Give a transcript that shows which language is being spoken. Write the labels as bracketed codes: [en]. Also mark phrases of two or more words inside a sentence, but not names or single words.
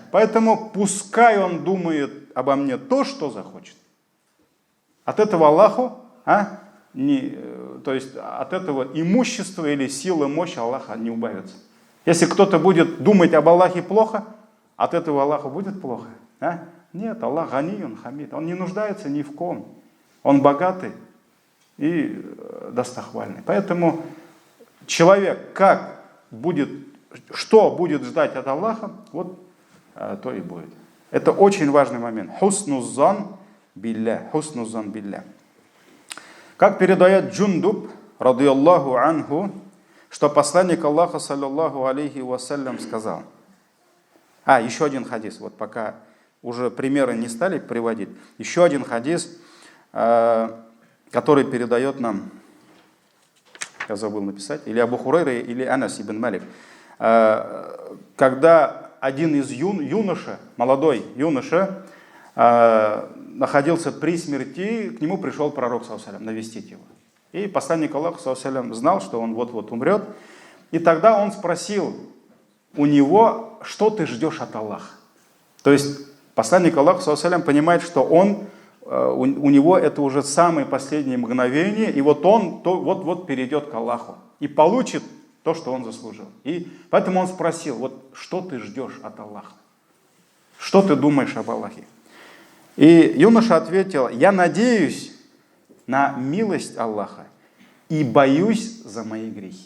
[ru] Поэтому пускай он думает обо мне то, что захочет. От этого Аллаху, то есть от этого имущества или силы, мощи Аллаха не убавится. Если кто-то будет думать об Аллахе плохо, от этого Аллаху будет плохо. Нет, [ar] الله غني حميد. [ru] Он не нуждается ни в ком. Он богатый и достохвальный. Поэтому человек что будет ждать от Аллаха, вот то и будет. Это очень важный момент. [ar] حسن الظن بالله. حسن الظن بالله. [ru] Как передает Джундуб, [ar] رضي الله عنه, [ru] что посланник Аллаха, [ar] صلى الله عليه وسلم, [ru] сказал. Еще один хадис. Вот пока уже примеры не стали приводить. Еще один хадис, который передает нам, я забыл написать, или Абу Хурайра, или Анас ибн Малик. Когда один из юноша, молодой юноша, находился при смерти, к нему пришел пророк, [ar] صلى الله عليه وسلم, [ru] навестить его. И посланник Аллаха, [ar] صلى الله عليه وسلم, [ru] знал, что он вот-вот умрет. И тогда он спросил у него, что ты ждешь от Аллаха. То есть посланник Аллаха, [ar] صلى الله عليه وسلم, [ru] понимает, что у него это уже самые последние мгновения, и вот он вот перейдет к Аллаху и получит то, что он заслужил. И поэтому он спросил, вот что ты ждешь от Аллаха? Что ты думаешь об Аллахе? И юноша ответил, я надеюсь на милость Аллаха и боюсь за мои грехи.